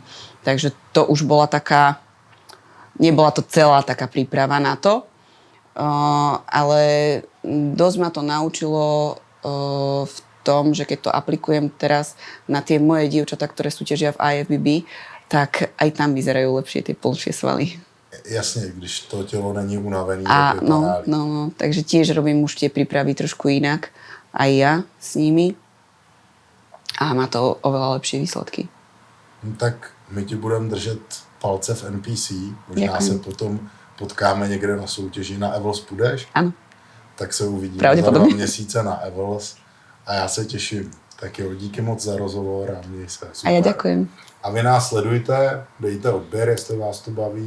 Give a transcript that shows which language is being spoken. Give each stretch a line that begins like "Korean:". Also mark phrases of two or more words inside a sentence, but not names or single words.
Slovak: Takže to už bola taká, nebola to celá taká príprava na to, ale dosť ma to naučilo v tom, že keď to aplikujem teraz na tie moje dievčatá, ktoré súťažia v IFBB, tak aj tam vyzerajú lepšie tie plnšie svaly.
Czech: Jasne, když to telo není unavený, tak vypadá.
Slovak: No, takže tiež robím už tie prípravy trošku inak, aj ja s nimi a má to oveľa lepšie výsledky.
Czech: No, tak my ti budeme držet palce v NPC, možná se potom potkáme někde na soutěži. Na Evels půjdeš? Ano. Tak se uvidíme za 2 měsíce na Evels a já se těším. Tak jo, díky moc za rozhovor a měj se super. A já děkujem. A vy nás sledujte, dejte odběr, jestli vás to baví.